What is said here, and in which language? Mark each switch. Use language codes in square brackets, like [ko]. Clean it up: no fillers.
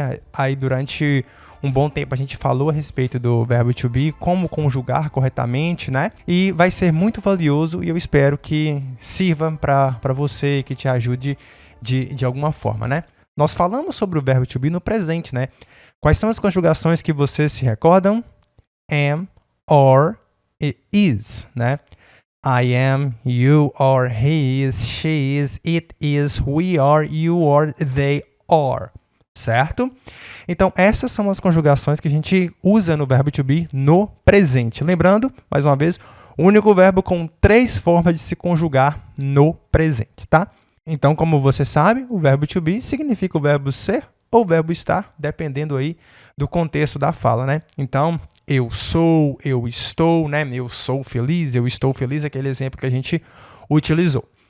[pt] Aí durante um bom tempo a gente falou a respeito do verbo to be, como conjugar corretamente, E vai ser muito valioso e eu espero que sirva para você, que te ajude de alguma forma, Nós falamos sobre o verbo to be no presente, Quais são as conjugações que vocês se recordam? [en] Am, or, e is, I am, you are, he is, she is, it is, we are, you are, they are. [pt] Certo? Então, essas são as conjugações que a gente usa no verbo to be no presente. Lembrando, mais uma vez, o único verbo com 3 formas de se conjugar no presente, tá? Então, como você sabe, o verbo to be significa o verbo ser ou o verbo estar, dependendo aí do contexto da fala, Então, eu sou, eu estou, Eu sou feliz, eu estou feliz, aquele exemplo que a gente utilizou.